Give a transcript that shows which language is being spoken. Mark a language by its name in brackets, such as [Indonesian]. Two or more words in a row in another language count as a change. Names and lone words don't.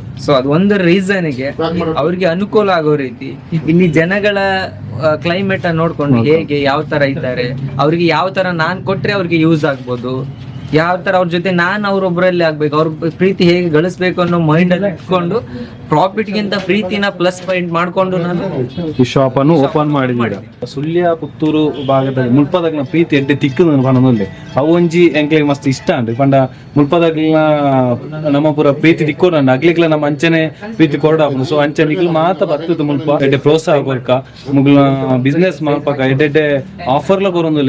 [Kannada] ಸೊ ಅದು ಒಂದು ರೀಸನ್ಗೆ ಅವ್ರಿಗೆ ಅನುಕೂಲ ಆಗೋ ರೀತಿ ಇಲ್ಲಿ ಜನಗಳ ಕ್ಲೈಮೇಟ್ ಅನ್ನು ನೋಡ್ಕೊಂಡು ಹೇಗೆ ಯಾವ ತರ ಇದ್ದಾರೆ, ಅವ್ರಿಗೆ ಯಾವ ತರ ನಾನ್ ಕೊಟ್ರೆ ಅವ್ರಿಗೆ ಯೂಸ್ ಆಗ್ಬೋದು, ಯಾವ ತರ ಅವ್ರ ಜೊತೆ ನಾನು ಅವ್ರೊಬ್ಬರಲ್ಲಿ ಆಗ್ಬೇಕು, ಅವ್ರ ಪ್ರೀತಿ ಹೇಗೆ ಗಳಿಸ್ಬೇಕು ಅನ್ನೋ ಮೈಂಡ್ ಅಲ್ಲಿ ಇಟ್ಕೊಂಡು ಪ್ರಾಫಿಟ್ ಗಿಂತ ಪ್ರೀತಿನ [English] plus point [Kannada] ಮಾಡ್ಕೊಂಡು ನಾನು ಈ ಶಾಪ್ ಅನ್ನು ಓಪನ್ ಮಾಡಿದ್ದೀರಾ. [Tulu] ಸುಳ್ಯ ಪುತ್ತೂರು ಭಾಗದಲ್ಲಿ ಮುಲ್ಪದಾಗ್ನ ಪ್ರೀತಿ ಎಡ್ಡೆ ತಿಕ್ಕದು ಪಣದಲ್ಲಿ ಅವು ಒಂಜಿ ಎಂಕ್ಲೆಗ್ ಮಸ್ತ್ ಇಷ್ಟ ಅಂದ್ರಿ ಪಂಡ ಮುಲ್ಪದಾಗ್ಲಿನ ನಮ್ಮ ಪೂರ ಪ್ರೀತಿ ತಿಕ್ಕೋಣ ಅಗ್ಲಿಕ್ಲ ನಮ್ಮ ಅಂಚನೆ ಪ್ರೀತಿ ಕೊರಡಾಪುನು. ಸೊ ಅಂಚನೆ ಇಗ್ಲು ಮಾತ ಬರ್ತದ ಮುಲ್ಪ ಎಡ್ಡೆ ಪ್ರೋತ್ಸಾಹ ಕೊರ್ಕ ಮುಗ್ಲ ಬಿಸ್ನೆಸ್ ಮಾಡ್ಪಕ ಎಡ್ಡೆ ಆಫರ್ಲ ಕೊರೊಂದುಲ್ಲೆ.